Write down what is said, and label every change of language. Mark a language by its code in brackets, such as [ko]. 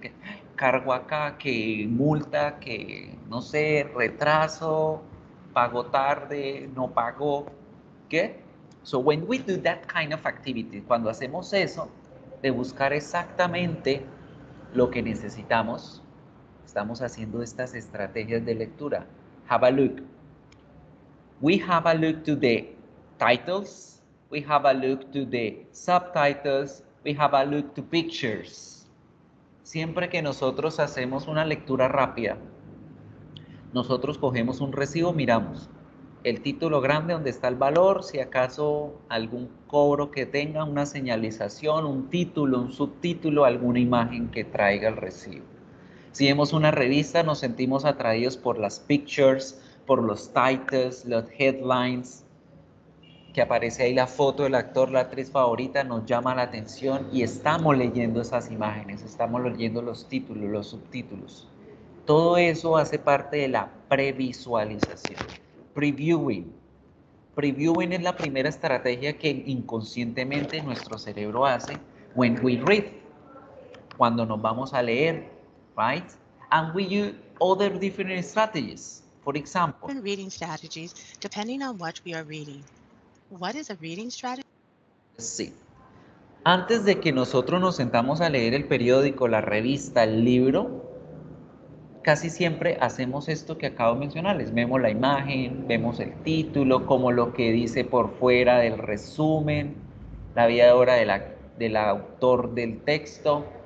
[es] Que cargo acá, que multa, que no sé, retraso, pago tarde, no pago, ¿qué? [en] So when we do that kind of activity, [es] cuando hacemos eso, de buscar exactamente lo que necesitamos, estamos haciendo estas estrategias de lectura. [en] Have a look. We have a look to the titles. We have a look to the subtitles. We have a look to pictures. [es] Siempre que nosotros hacemos una lectura rápida, nosotros cogemos un recibo, miramos el título grande donde está el valor, si acaso algún cobro que tenga, una señalización, un título, un subtítulo, alguna imagen que traiga el recibo. Si vemos una revista, nos sentimos atraídos por las pictures, por los titles, los headlines, que aparece ahí la foto del actor, la actriz favorita, nos llama la atención y estamos leyendo esas imágenes, estamos leyendo los títulos, los subtítulos. Todo eso hace parte de la previsualización. Previewing. Previewing es la primera estrategia que inconscientemente nuestro cerebro hace [en] when we read, [es] cuando nos vamos a leer, right? [en] And we use other different strategies. For example, Different reading strategies depending on what we are reading. What is a reading strategy? [es] sí. Antes de que nosotros nos sentamos a leer el periódico, la revista, el libro, casi siempre hacemos esto que acabo de mencionarles. Vemos la imagen, vemos el título, como lo que dice por fuera del resumen, la vida de obra del autor del texto.